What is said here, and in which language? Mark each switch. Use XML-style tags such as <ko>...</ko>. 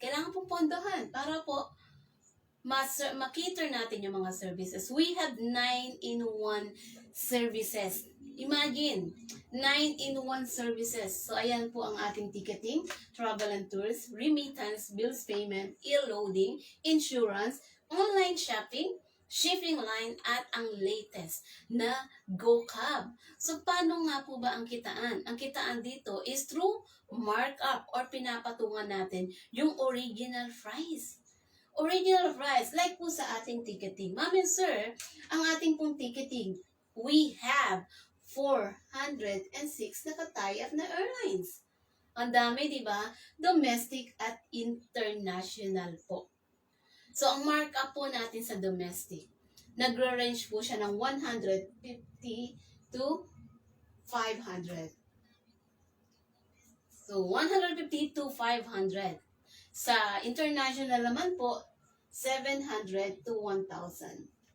<tl>Kailangan po pondohan para po makiter natin yung mga services.</tl> <en>We have 9-in-1 services. Imagine, 9-in-1 services.</en> <tl>So, ayan po ang ating ticketing, travel and tours, remittance, bills payment, e-loading, insurance, online shopping, shipping line, at ang latest na GoCab. So, paano nga po ba ang kitaan? Ang kitaan dito is through markup or pinapatungan natin yung original price.</tl> <en>Original price, like</en> <tl>po sa ating ticketing.</tl> <en>Ma'am and sir,</en> <tl>ang ating pong ticketing,</tl> <en>we have 406</en> <tl>na tie-up na airlines. Ang dami, di ba? Domestic at international po. So, ang markup po natin sa domestic, nagre-range po siya ng 150 to 500. So, 150 to 500. Sa international naman po, 700 to 1,000.</tl>